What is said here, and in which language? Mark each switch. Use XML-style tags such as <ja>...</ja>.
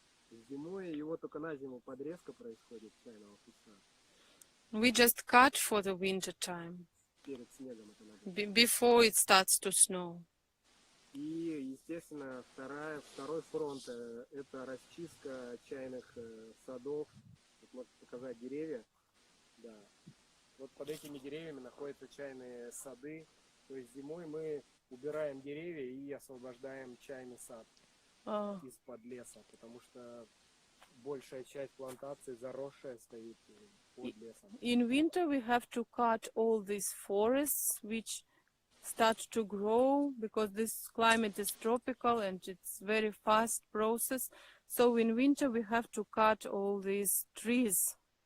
<ru>Зимой его только на зиму подрезка происходит чайного куста.</ru> <en>We just cut for the winter time.</en> <ru>Перед снегом это надо.</ru> <en>Before it starts to snow.</en> <ru>И, естественно, второй фронт – это расчистка чайных садов. Тут можно показать деревья. Да. Вот под этими деревьями находятся чайные сады. То есть зимой мы убираем деревья и освобождаем чайный сад из-под леса, потому что большая часть плантации заросшая стоит под лесом.</ru> <en>In winter we have to cut all these forests which start to grow because this climate is tropical and it's very fast process. So in winter we have to cut all these trees</en>